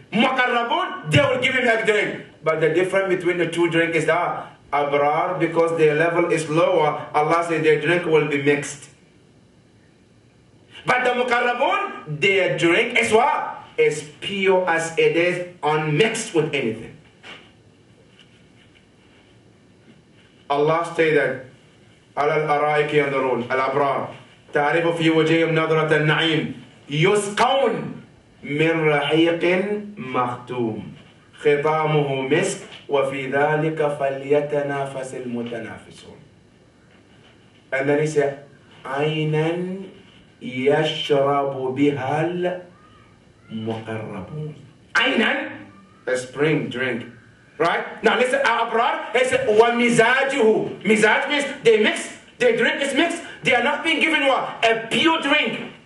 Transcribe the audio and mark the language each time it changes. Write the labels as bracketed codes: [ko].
[en] Muqarrabun, they will give him a drink. But the difference between the two drinks is that Abrar, because their level is lower, Allah said their drink will be mixed. But the Muqarrabun, their drink is what? Is pure as it is, unmixed with anything. Allah stated, [ar] على الأرائك ينظرون الأبرار تعرف في وجههم نظرة النعيم يسقون من رحيق مختوم ختامه مسك وفي ذلك فليتنافس المتنافسون. [en] And then he said, [ar] عينا يشرب بها المقربون. [en] عينا, a spring drink. Right? Now listen, Abrar, he said, وَمِزَاجُهُ. Mizaj means they mix, their drink is mixed. They are not being given what? A pure drink.